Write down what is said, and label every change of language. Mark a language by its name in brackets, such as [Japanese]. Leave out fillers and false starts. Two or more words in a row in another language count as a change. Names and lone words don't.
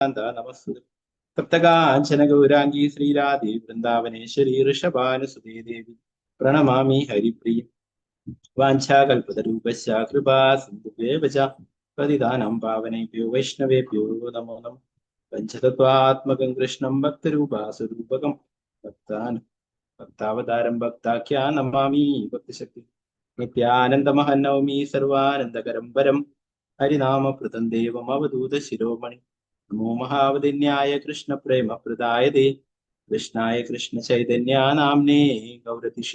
[Sanskrit] നമസ്തുതേ തപ്തകാഞ്ചന ഗൗരാംഗീ ശ്രീരാധേ വൃന്ദാവനേശ്വരി ഋഷഭാനുസുതേ ദേവി പ്രണമാമി ഹരിപ്രിയ വാഞ്ചാകൽപതരൂപശ്ച കൃപാ സിന്ധുഭ്യേവ ച പതിതാനാം പാവനേഭ്യോ വൈഷ്ണവേഭ്യോ നമോ നമഃ പഞ്ചതത്വാത്മകം കൃഷ്ണം ഭക്തരൂപാസുരൂപകം ഭക്താവതാരം ഭക്താഖ്യാ നമാമി ഭക്തിശക്തി നിത്യാനന്ദമഹം നവമി സർവാനന്ദകരം വരം ഹരിനാമപ്രദം ദേവം അവധൂത ശിരോമണി നമോ മഹാവദിന്യായ കൃഷ്ണ പ്രേമ പ്രദായതേ കൃഷ്ണായ കൃഷ്ണ ചൈതന്യ നാംനേ ഗൗരതിഷേ